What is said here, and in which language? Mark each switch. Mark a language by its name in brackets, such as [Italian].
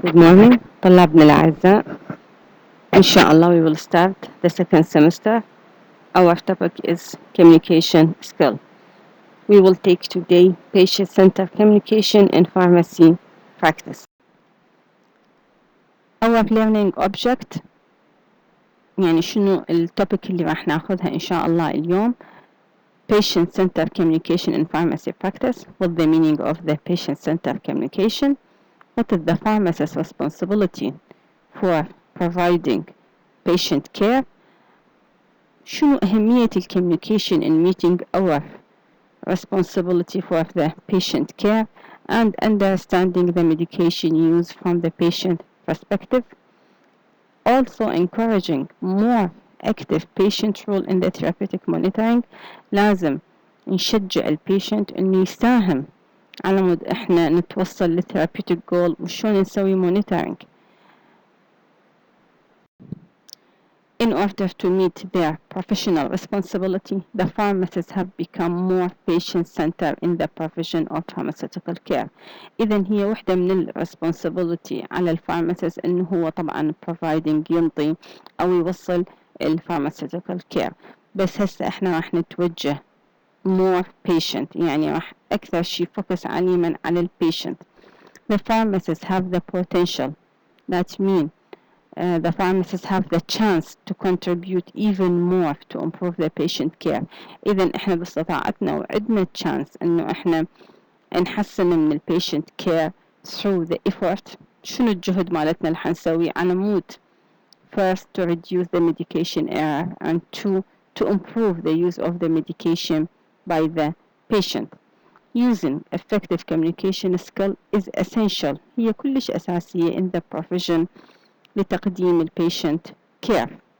[English] Good morning [Arabic] طلابنا الأعزاء. إن شاء الله [English] we will start the second semester. Our topic is communication skill. We will take today patient-centered communication in pharmacy practice. Our learning object [Arabic] يعني شنو التوبيك اللي راح ناخذها إن شاء الله اليوم. [English] Patient-centered communication in pharmacy practice. What the meaning of the patient-centered communication? What is the pharmacist's responsibility for providing patient care? [Arabic] شنو أهمية [English] communication in meeting our responsibility for the patient care and understanding the medication use from the patient perspective? Also encouraging more active patient role in the therapeutic monitoring. [Arabic] لازم نشجع البيشنت إنه يساهم على مود إحنا نتوصل للثيرابيوتيك جول وشون نسوي monitoring. [English] In order to meet their professional responsibility, the pharmacists have become more patient-centered in the provision of pharmaceutical care. [Arabic] إذن هي وحدة من الresponsibility على الفارماسيست إنه هو طبعا providing ينطي أو يوصل الpharmaceutical care. بس هسه إحنا راح نتوجه [English] more patient [Arabic] يعني راح أكثر شيء focus على الpatient. [English] The pharmacists have the potential. That means the pharmacists have the chance to contribute even more to improve the patient care. [Arabic] إذن إحنا باستطاعتنا وعندنا chance إنه إحنا نحسن من patient care [English] through the effort. [Arabic] شنو الجهد مالتنا اللي حنسويه على مود [English] first to reduce the medication error and two to improve the use of the medication by the patient. Using effective communication skill is essential. [Arabic] هي كلش أساسية [English] in the provision [Arabic] لتقديم [English] patient care.